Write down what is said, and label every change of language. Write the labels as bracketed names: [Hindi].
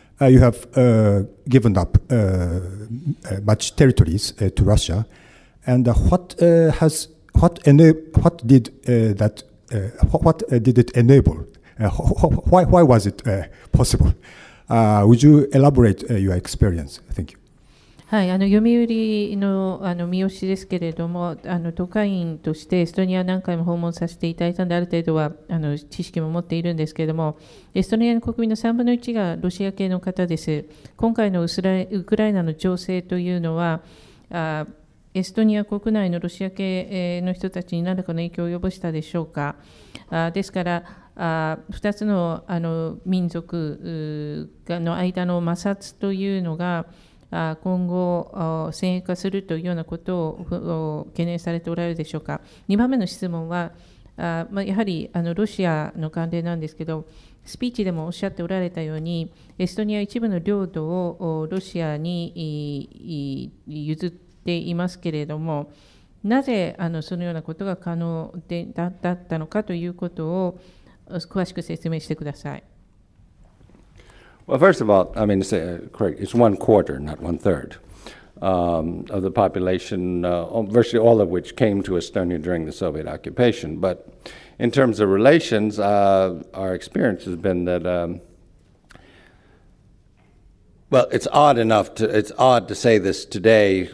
[English] you have given up much territories to Russia, and what did it enable? Why was it possible? Would you elaborate your experience? Thank you. [Japanese] はい、読売の三好ですけれども、特派員としてエストニア何回も訪問させていただいたので、ある程度は知識も持っているんですけれども、エストニアの国民の3分の1がロシア系の方です。今回のウクライナの情勢というのは、エストニア国内のロシア系の人たちに何らかの影響を及ぼしたでしょうか。ですから、2つの民族の間の摩擦というのが、今後、先鋭化するというようなことを懸念されておられるでしょうか。 2番目の質問は、やはりロシアの関連なんですけど、スピーチでもおっしゃっておられたように、エストニア一部の領土をロシアに譲っていますけれども、なぜそのようなことが可能だったのかということを詳しく説明してください。 [English] Well, first of all, I mean, correct, it's 1/4, not 1/3, of the population, virtually all of which came to Estonia during the Soviet occupation. But in terms of relations, our experience has been that, well, it's odd to say this today.